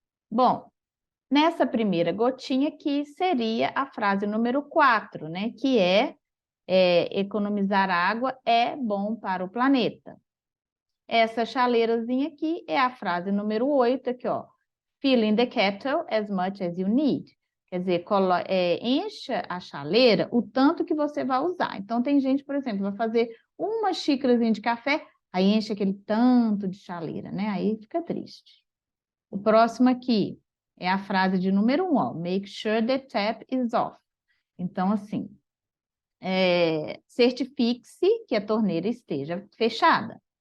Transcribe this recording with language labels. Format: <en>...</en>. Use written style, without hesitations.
<pt>Bom, nessa primeira gotinha aqui seria a frase número 4, né? Que economizar água é bom para o planeta. Essa chaleirazinha aqui é a frase número 8, aqui, ó.</pt> <en>Fill in the kettle as much as you need.</en> <pt>Quer dizer, encha a chaleira o tanto que você vai usar. Então, tem gente, por exemplo, vai fazer uma xícarazinha de café, aí enche aquele tanto de chaleira, né? Aí fica triste. O próximo aqui é a frase de número 1, ó.</pt> <en>Make sure the tap is off.</en> <pt>Então, assim, certifique-se que a torneira esteja fechada.</pt>